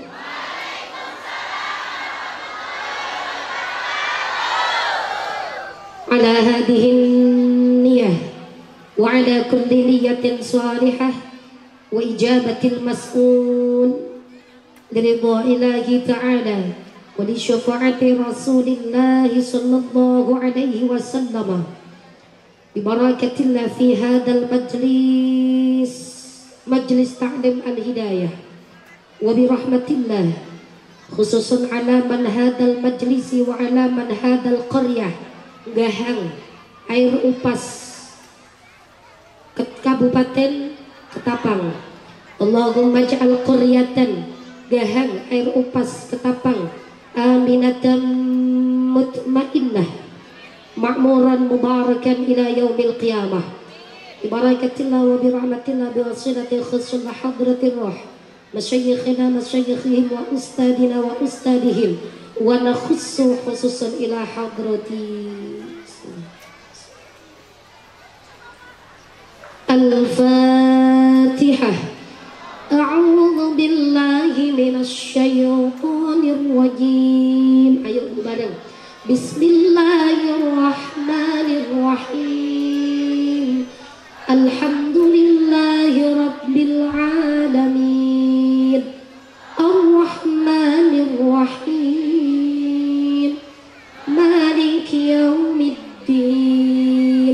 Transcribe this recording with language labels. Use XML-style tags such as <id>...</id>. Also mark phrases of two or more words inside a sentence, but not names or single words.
<ar>على هذه النية وعلى كل نية صالحة وإجابة المسؤول لرضا إله تعالى ولشفاعة رسول الله صلى الله عليه وسلم ببركة الله في هذا مجلس تعليم الهداية وبرحمة الله خصوصا على من هذا المجلس وعلى من هذه القرية Gahang Air Upas Kabupaten Ketapang. اللهم اجعل قرية Gahang Air Upas Ketapang آمنة مطمئنة معمورا مباركا إلى يوم القيامة ببركة الله وبرحمة الله بوسيلة خصوص حضرة الروح مشايخنا مشايخهم وأستاذنا وأستاذهم ونخص خصوصا إلى حضرة الفاتحة. أعوذ بالله من الشيطان الرجيم.</ar> <jv>Ayo bareng.</jv> <ar>بسم الله الرحمن الرحيم. الحمد لله رب العالمين. الرحمن الرحيم. مالك يوم الدين.</ar>